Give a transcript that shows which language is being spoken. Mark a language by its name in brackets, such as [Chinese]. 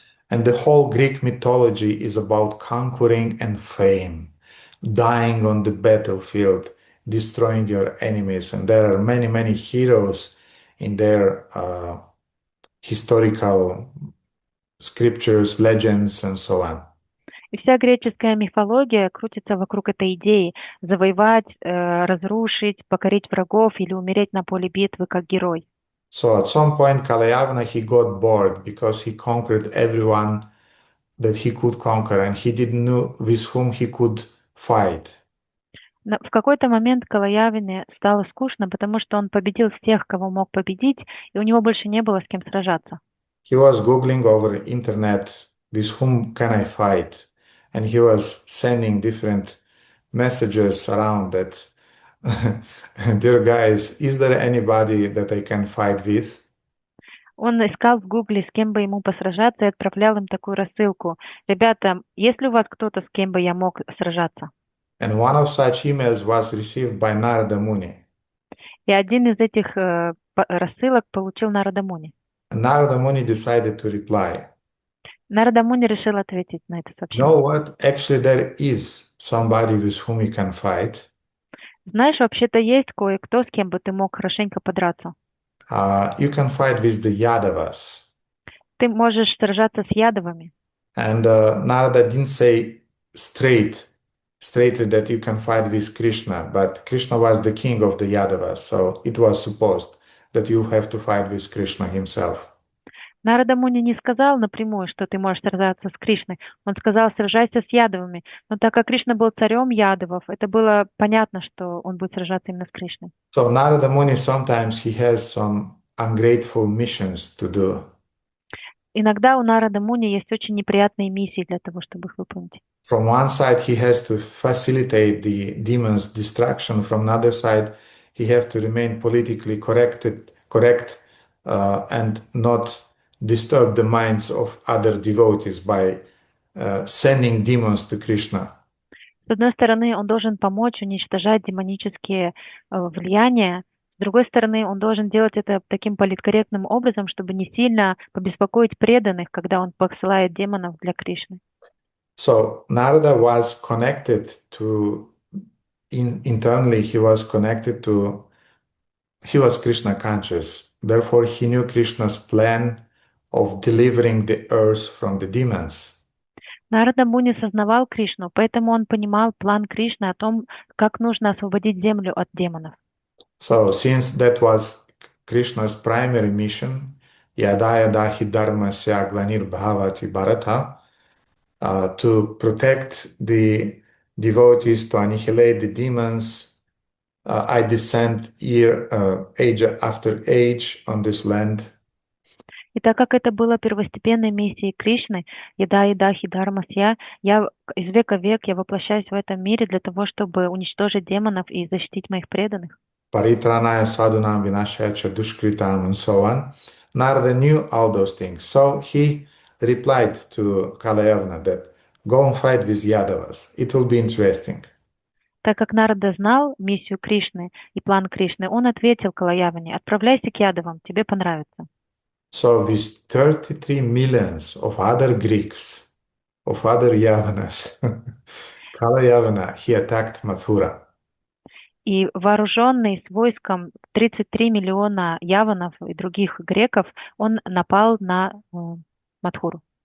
[English] And the whole Greek mythology is about conquering and fame, dying on the battlefield, destroying your enemies. And there are many, many heroes in their historical scriptures, legends, and so on. [Russian] И вся греческая мифология крутится вокруг этой идеи завоевать, разрушить, покорить врагов или умереть на поле битвы как герой. [English] So at some point, Kalayavana, he got bored because he conquered everyone that he could conquer, and he didn't know with whom he could fight. [Russian] В какой-то момент Калаявине стало скучно, потому что он победил всех, кого мог победить, и у него больше не было с кем сражаться. [English] He was Googling over internet, with whom can I fight? And he was sending different messages around that, dear guys, is there anybody that I can fight with? [Russian] Он искал в Гугле, с кем бы ему посражаться, и отправлял им такую рассылку. Ребята, есть ли у вас кто-то, с кем бы я мог сражаться? [English] And one of such emails was received by Narada Muni. [Russian] И один из этих рассылок получил Нарада Муни. [English] Narada Muni decided to reply. [Russian] Нарада Муни решил ответить на это [English] You [Russian] сообщение. [English] know what? Actually, there is somebody with whom you can fight. [Russian] Знаешь, вообще-то есть кое-кто, с кем бы ты мог хорошенько подраться. [English] You can fight with the Yadavas. [Russian] Ты можешь сражаться с ядовами. [English] And Narada didn't say straightly that you can fight with Krishna, but Krishna was the king of the Yadavas, so it was supposed that you'll have to fight with Krishna himself. [Russian] Нарада Муни не сказал напрямую, что ты можешь сражаться с Кришной. Он сказал, сражайся с ядовами. Но так как Кришна был царем ядовов, это было понятно, что он будет сражаться именно с Кришной. [English] So Narada Muni, sometimes he has some ungrateful missions to do. [Russian] Иногда у Нарада Муни есть очень неприятные миссии для того, чтобы их выполнить. [English] From one side, he has to facilitate the demon's destruction. From another side, he has to remain politically correct, and not disturb the minds of other devotees by sending demons to Krishna. [Russian] С одной стороны, он должен помочь уничтожать демонические влияния. С другой стороны, он должен делать это таким политкорректным образом, чтобы не сильно побеспокоить преданных, когда он посылает демонов для Кришны. [English] So Narada was connected to, internally he was connected to, he was Krishna conscious. Therefore, he knew Krishna's plan of delivering the earth from the demons. [Russian] Нарада Муни сознавал Кришну, поэтому он понимал план Кришны о том, как нужно освободить землю от демонов. [English] So since that was Krishna's primary mission, [Sanskrit] yada yada hi dharmasya glanir bhavati bharata, [English] to protect the devotees, to annihilate the demons, I descend age after age on this land. [Russian] И так как это было первостепенной миссией Кришны, еда, хидармасья, я из века в век я воплощаюсь в этом мире для того, чтобы уничтожить демонов и защитить моих преданных. [Sanskrit] Paritranaya sadhunam vinashaya cha dushkritam, [English] and so on. Narada knew all those things. So he replied to Kalayavana that go and fight with Yadavas. It will be interesting. [Russian] Так как Нарада знал миссию Кришны и план Кришны, он ответил Калаяване: отправляйся к ядовам, тебе понравится. [English] So with 33 millions of other Greeks, of other Yavanas, Kalayavana, he attacked Mathura. [Russian] И вооруженный с войском 33 миллиона яванов и других греков, он напал на Мадхуру.